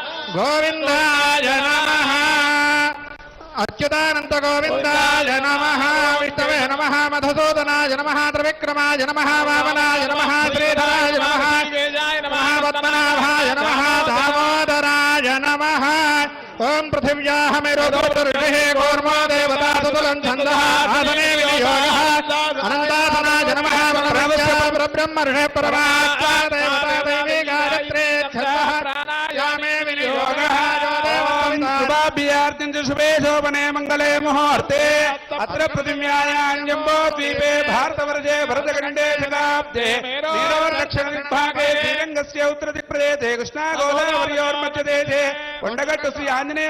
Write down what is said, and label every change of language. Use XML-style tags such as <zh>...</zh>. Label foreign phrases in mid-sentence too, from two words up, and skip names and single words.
<sa>గోవిందాయ నమః అచ్యుతానంత గోవిందాయ నమః విష్ణవే నమః మధుసూదనాయ నమః త్రివిక్రమాయ నమః వామనాయ నమః శ్రీధరాయ నమః పద్మనాభాయ నమః దామోదరాయ నమః. ఓం పృథివ్యాః మేరుదోర్విః కూర్మో దేవతా సుతులం ఛందః ఆసనే వినియోగః అనంతాసనాయ నమః పరబ్రహ్మర్షే పరమాత్మా దేవతా దేవీ గాయత్రీ ఛందః ప్రాణాయామే వినియోగః शुभाभ्यर्थिं च शुभे शोभने मङ्गले मुहूर्ते अत्र पृथिव्यायां जम्बोद्वीपे भारतवर्षे भरतखण्डे शताब्दे नीरोर्दक्षिणदिग्भागे श्रीरङ्गस्य उत्तरदिक्प्रदेशे कृष्णागोदावर्योर्मध्यदेशे कोण्डगट्टु श्री आञ्जनेय</sa>